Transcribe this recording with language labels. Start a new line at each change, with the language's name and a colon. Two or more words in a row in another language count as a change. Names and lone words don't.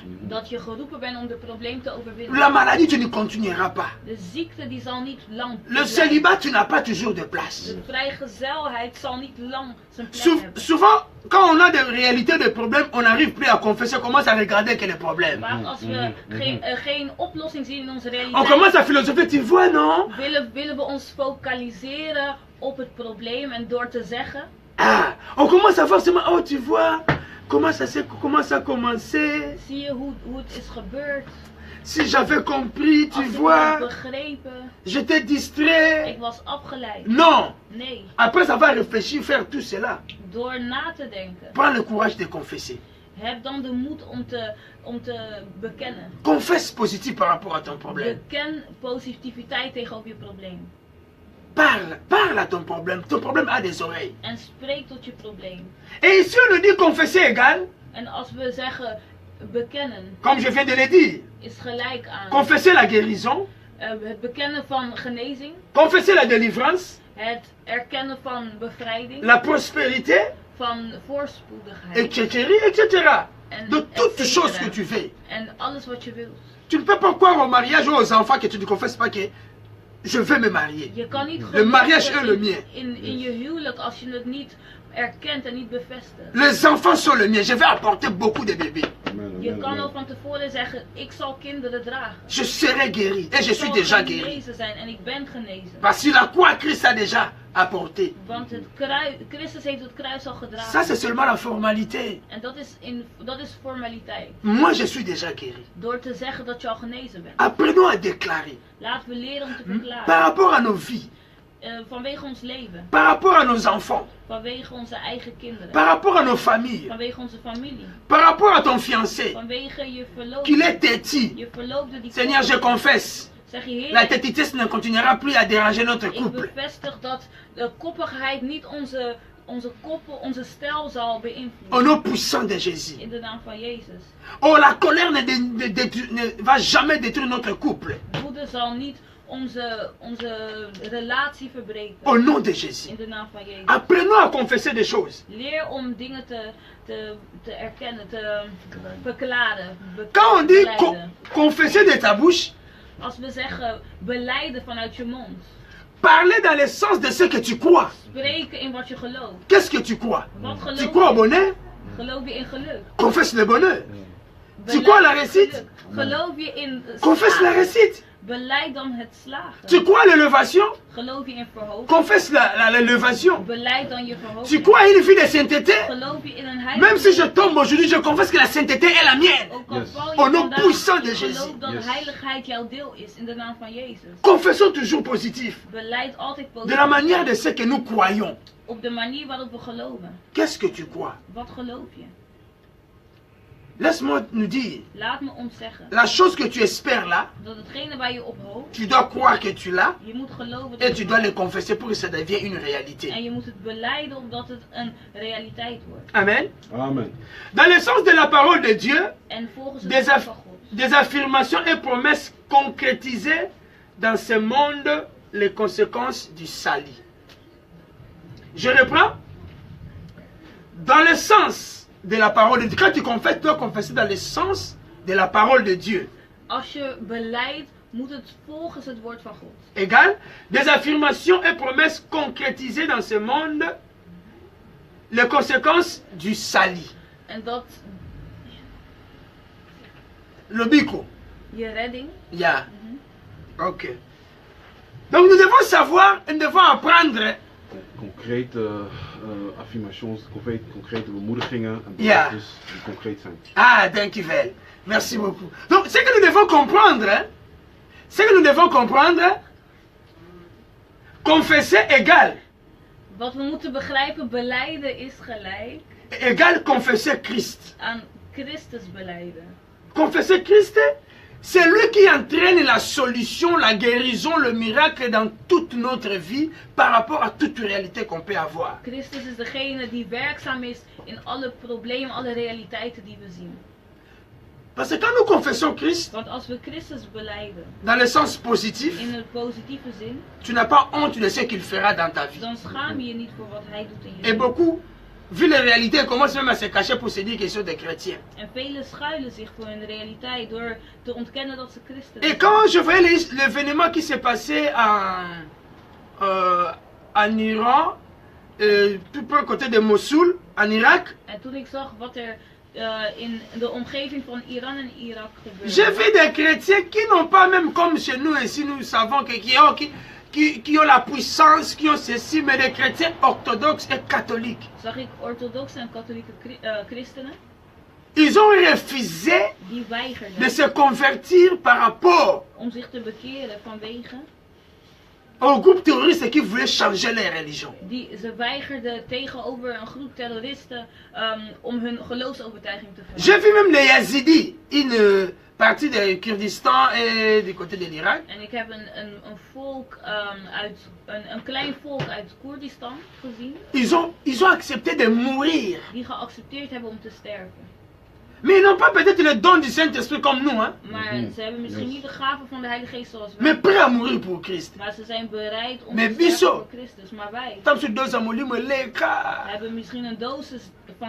Dutch: Dat je geroepen bent om de probleem te overwinnen.
French: La maladie, tu ne continueras pas.
Dutch: De ziekte die zal niet lang.
French: Le célibat, tu n'as pas toujours de place.
Dutch: De vrijgezelheid zal niet lang zijn plek hebben.
French: Souvent, quand on a des réalités, des problèmes, on n'arrive plus à confesser, on commence à regarder que les problèmes.
Dutch: Maar als we geen oplossing zien in onze
French: On
Dutch: realiteit,
French: commence à philosopher, tu vois, non?
Dutch: willen we ons focaliseren op het probleem en door te zeggen.
French: Ah, on commence à voir seulement, oh, tu vois, comment ça a commencé?
Dutch: Zie je hoe het is gebeurd?
French: Si j'avais compris, tu
Dutch: Als ik had
French: vois,
Dutch: begrepen,
French: j'étais distrait.
Dutch: ik was afgeleid.
French: Non,
Dutch: Nee,
French: après avoir réfléchi, faire tout cela,
Dutch: door na te denken.
French: prends le courage de confesser.
Dutch: Heb dan de moed om te bekennen.
French: Confesse positif par rapport à ton problème. Beken positiviteit tegenover je probleem. Parle à ton problème. Ton problème a des oreilles.
Dutch: En spreek tot je probleem.
French: Et ici on nous dit confesser égal,
Dutch: En als we zeggen bekennen,
French: comme je viens de le dire,
Dutch: is gelijk aan
French: confesser la guérison,
Dutch: het bekennen van genezing,
French: confesser la délivrance,
Dutch: het erkennen van bevrijding,
French: la prospérité,
Dutch: van voorspoedigheid
French: etc.
Dutch: en
French: De toutes et choses cetera. que tu fais.
Dutch: En alles wat je wilt.
French: Tu ne peux pas croire au mariage ou aux enfants que tu ne confesses pas que je veux me marier.
Dutch: Je kan niet
French: Le mariage est le
Dutch: geloven
French: mien.
Dutch: in je huwelijk als je het niet erkent en niet bevestigt.
French: Les enfants sont le mien. Je vais apporter beaucoup de bébés.
Dutch: Je kan al van tevoren zeggen, ik zal kinderen dragen.
French: Je serai guéri. Et je
Dutch: Ik
French: suis
Dutch: zal
French: déjà guéri.
Dutch: genezen zijn en ik ben genezen.
French: Parce que la croix, Christ a déjà apporté.
Dutch: Want Christus heeft het kruis al
French: Ça,
Dutch: gedragen.
French: c'est seulement la formalité.
Dutch: En dat is formaliteit.
French: Moi, je suis déjà guéri.
Dutch: Door te zeggen dat je al genezen bent.
French: Apprenons à déclarer.
Dutch: Laten we leren om te
French: Par
Dutch: verklaren.
French: rapport à nos vies,
Dutch: Vanwege ons leven.
French: par rapport à nos enfants,
Dutch: Vanwege onze eigen kinderen.
French: par rapport à nos familles,
Dutch: Vanwege onze familie.
French: par rapport à ton fiancé,
Dutch: Vanwege je
French: qu'il est
Dutch: verloofde.
French: têtu.
Dutch: Je verloofde die
French: Seigneur, je confesse,
Dutch: Zeg je Heer,
French: la tétitesse ne continuera plus à déranger notre
Dutch: ik
French: couple.
Dutch: bevestig dat de koppigheid niet onze stijl zal
French: Au
Dutch: beïnvloeden.
French: nom puissant de Jésus.
Dutch: In de naam van Jezus.
French: Oh, la colère ne va jamais détruire notre couple.
Dutch: Woede zal niet onze relatie verbreken.
French: Au nom de Jésus.
Dutch: In de naam van Jezus.
French: Apprenons à confesser des choses.
Dutch: Leer om dingen te erkennen, te verklaren.
French: Quand on dit
Dutch: belijden.
French: confesser de ta bouche,
Dutch: Als we zeggen belijden vanuit je mond.
French: parler dans le sens de ce que tu crois.
Dutch: Spreken in wat je gelooft.
French: Qu'est-ce que tu crois?
Dutch: Wat
French: Tu
Dutch: geloof
French: crois au
Dutch: je?
French: bonheur?
Dutch: Geloof je in geluk?
French: Confesse le bonheur. Tu
Dutch: Beleid
French: crois la
Dutch: in
French: réussite?
Dutch: geluk. Geloof je in
French: Confesse la
Dutch: slagen?
French: réussite.
Dutch: Beleid dan het slagen.
French: Tu crois à l'élévation?
Dutch: Geloof je in verhoging?
French: Confesse l'élévation.
Dutch: Beleid dan je
French: Tu
Dutch: verhoging.
French: crois à une vie de sainteté?
Dutch: Geloof je in een
French: Même si je
Dutch: heiligheid?
French: tombe aujourd'hui, je confesse que la sainteté est la mienne.
Dutch: Ook al Yes. val je
French: Au nom
Dutch: vandaag,
French: puissant de Jésus.
Dutch: geloof dat Yes. heiligheid jouw deel is in de naam van Jezus.
French: Confessons toujours positif.
Dutch: Beleid altijd
French: De la
Dutch: positief.
French: manière de ce que nous croyons.
Dutch: Op de manier waarop we geloven.
French: Qu'est-ce que tu crois?
Dutch: Wat geloof je?
French: Laisse-moi nous dire.
Dutch: Laat me ons zeggen
French: La chose que tu espères là,
Dutch: dat hetgene waar je op hoopt,
French: tu dois croire que tu l'as
Dutch: je moet geloven
French: et
Dutch: dat
French: tu
Dutch: je
French: dois
Dutch: het
French: le confesser pour que ça devienne une
Dutch: en
French: réalité.
Dutch: je moet het beleiden opdat het een realiteit wordt.
French: Amen.
Dutch: Amen.
French: Dans le sens de la parole de Dieu,
Dutch: En volgens het
French: des,
Dutch: woord van God.
French: des affirmations et promesses concrétisées dans ce monde, les conséquences du salut. Je reprends. Dans le sens de la parole de Dieu. Quand tu confesses, tu dois confesser dans le sens de la parole de Dieu.
Dutch: Als je beleidt moet het volgens het woord van God.
French: Égal, des affirmations et promesses concrétisées dans ce monde, les conséquences du salut.
Dutch: En dat Lobiko. je redding. Yeah. Ok.
French: Donc nous devons savoir, nous devons apprendre.
English: Concrete affirmations,
Dutch: concrete bemoedigingen en Ja. beloftes die concreet zijn. Ah, dankjewel.
French: Merci beaucoup. Donc ce que nous devons comprendre, hein, ce que nous devons comprendre, confesser égal.
Dutch: Wat we moeten begrijpen, belijden is gelijk
French: Égal confesser Christ.
Dutch: aan Christus belijden.
French: Confesser Christ, c'est lui qui entraîne la solution, la guérison, le miracle dans toute notre vie par rapport à toute réalité qu'on peut avoir.
Dutch: Christus is degene die werkzaam is in alle problemen, alle realiteiten die we zien.
French: Parce que quand nous confessons Christ,
Dutch: Want als we Christus belijden,
French: dans le sens positif,
Dutch: in het positieve zin,
French: tu n'as pas honte de ce qu'il fera dans ta vie.
Dutch: dan schaam je je niet voor wat hij doet in je
French: Et
Dutch: leven.
French: beaucoup, vu les réalités, commencent même à se cacher pour se dire qu'ils sont des chrétiens.
Dutch: En velen schuilen zich voor hun realiteit door te ontkennen dat ze christen
French: Et
Dutch: zijn.
French: quand je voyais l'événement qui s'est passé en Iran, tout près côté de Mossoul,
Dutch: en Irak, En toen ik zag wat er in de omgeving van Iran en Irak
French: j'ai
Dutch: gebeurde,
French: vu des chrétiens qui n'ont pas même comme chez nous ici, nous savons que, qui ont la puissance, qui ont ceci, mais des chrétiens orthodoxes et catholiques.
Dutch: zag ik orthodoxe en katholieke christenen
French: Ils ont refusé
Dutch: die
French: de
Dutch: weigerden
French: se convertir par rapport
Dutch: om zich te bekeren vanwege
French: au groupe terroriste qui voulait changer leur religion.
Dutch: ze weigerden tegenover een groep terroristen om hun geloofsovertuiging te
French: J'ai
Dutch: veranderen.
French: vu même les Yazidis, une partie du Kurdistan et du côté de l'Irak.
Dutch: En ik heb een volk een klein volk uit Koerdistan gezien
French: Ils ont accepté de mourir.
Dutch: die geaccepteerd hebben om te sterven.
French: Mais ils n'ont pas peut-être le don du Saint-Esprit comme nous, hein,
Dutch: Maar ze hebben misschien niet de gave van de Heilige Geest zoals
French: mais
Dutch: wij.
French: prêts à mourir pour Christ.
Dutch: Maar ze zijn bereid om
French: Mais
Dutch: te sterven
French: biso.
Dutch: voor Christus. Maar wij
French: Tant que deux amours, leka.
Dutch: hebben misschien een dosis van